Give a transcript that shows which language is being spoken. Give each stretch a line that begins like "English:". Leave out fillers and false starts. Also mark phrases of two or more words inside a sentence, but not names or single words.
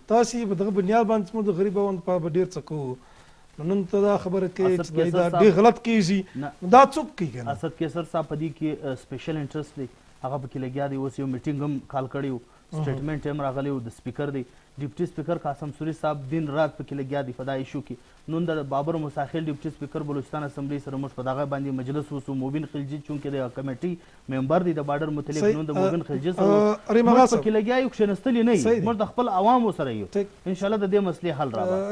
Pashto: تاسو په دغه بنیاد باندې موږ د غریبانو په ډېر څه کوو، نن ته دا خبره کوي چې دا ډېر غلط کېږي، دا څوک کوي کنه؟ اسد کیسر صاحب په دې کې
English: special interest
Pashto: دی، هغه پکې لګیا دی. اوس یو میټینګ هم کال کړی و، سټیټمنټ هم راغلی و د سپیکر دی
English: deputy speaker
Pashto: قاسم سوری صاحب دن رات پکې لګیا دی په دا ایشو کې نن د بابر مساخیل
English: deputy speaker
Pashto: بلوچستان اسمبلی سره موږ په دغه باندې مجلس وسو موبین خلجي چونکې د کمیټي ممبر دی د بارډر متعلق نن د موبین خلجي سره موږ پکې لګیا یو کښېنستلي نه یو موږ د خپل عوامو سره یو انشاءالله د دې مسلې حل راوړو